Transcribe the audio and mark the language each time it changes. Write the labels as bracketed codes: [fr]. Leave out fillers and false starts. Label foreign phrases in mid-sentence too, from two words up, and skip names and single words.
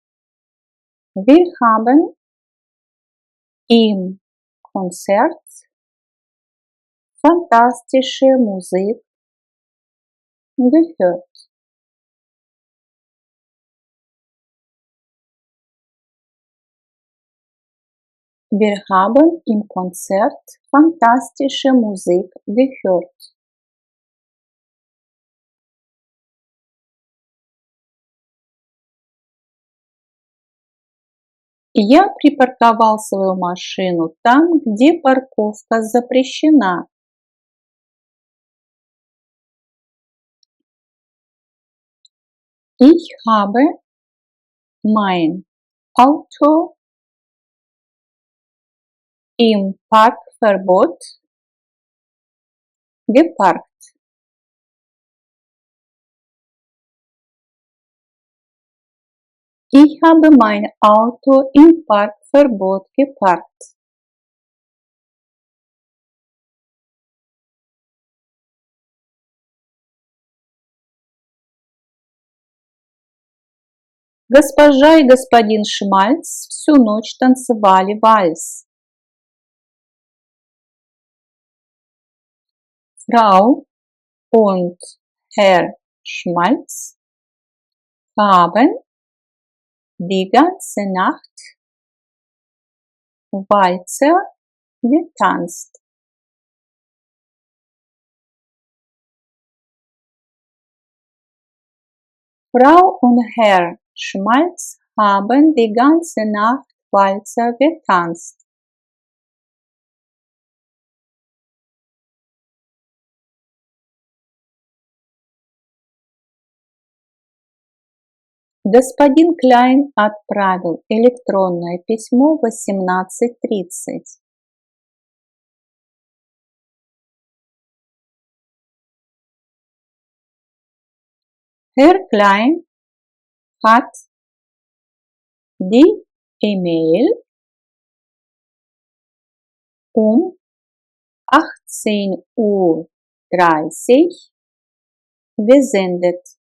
[de] Wir haben Im Konzert fantastische Musik gehört. Wir haben im Konzert fantastische Musik gehört. [ru] Я припарковал свою машину там, где парковка запрещена. [de] Ich habe mein Auto im Parkverbot geparkt. Ich habe mein Auto im Parkverbot geparkt. [ru] Госпожа и господин Шмальц всю ночь танцевали вальс. [de] Frau und Herr Schmalz haben die ganze Nacht Walzer getanzt. Frau und Herr Schmalz haben die ganze Nacht Walzer getanzt. [ru] Господин Клайн отправил электронное письмо в 18:30. [de] Herr Klein hat die E-Mail um 18:30 Uhr gesendet.